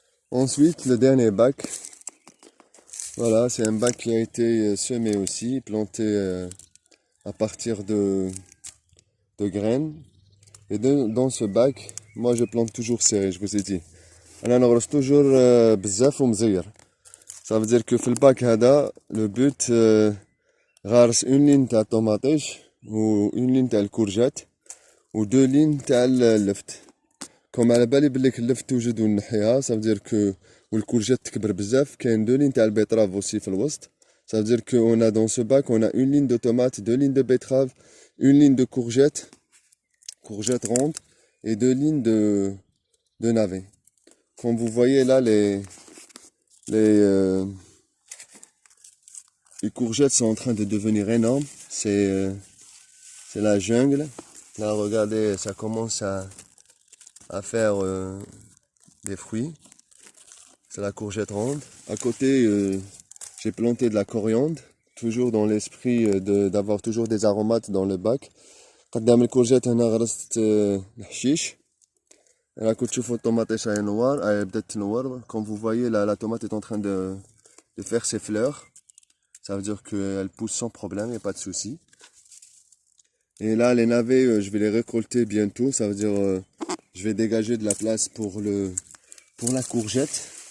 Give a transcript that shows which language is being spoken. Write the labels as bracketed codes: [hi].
[fr] Ensuite, le dernier bac. Voilà, c'est un bac qui a été semé aussi, planté à partir de graines. Et dans ce bac, moi je plante toujours serré, je vous ai dit. [ar] أنا نغرس [fr] toujours [ar] بزاف ومزير. [fr] Ça veut dire que [ar] في الباك هذا [fr] le but [ar] غارس [fr] une ligne [ar] تاع الطوماطيش و une ligne تاع الكورجات و [fr] deux lignes [ar] تاع اللفت. كوم على بالي بليك اللفت توجد ونحيها، [fr] ça veut dire que [ar] والكورجات تكبر بزاف، كاين [fr] deux lignes [ar] تاع البيتراف aussi في الوسط. [fr] Ça veut dire qu'on a dans ce bac, on a une ligne de tomates, deux lignes de betteraves, une ligne de courgettes rondes et deux lignes de navets. Comme vous voyez là, les les courgettes sont en train de devenir énormes. C'est la jungle. Là, regardez, ça commence à faire des fruits. C'est la courgette ronde. À côté, j'ai planté de la coriandre, toujours dans l'esprit d'avoir toujours des aromates dans le bac. [ar] قدام الكورجيت هنا غرست الحشيش. [fr] Là, quand tu vois tomate est noire, elle est noire. Comme vous voyez, la tomate est en train de faire ses fleurs. Ça veut dire qu'elle pousse sans problème, il n'y a pas de souci. Et là, les navets, je vais les récolter bientôt. Ça veut dire je vais dégager de la place pour la courgette.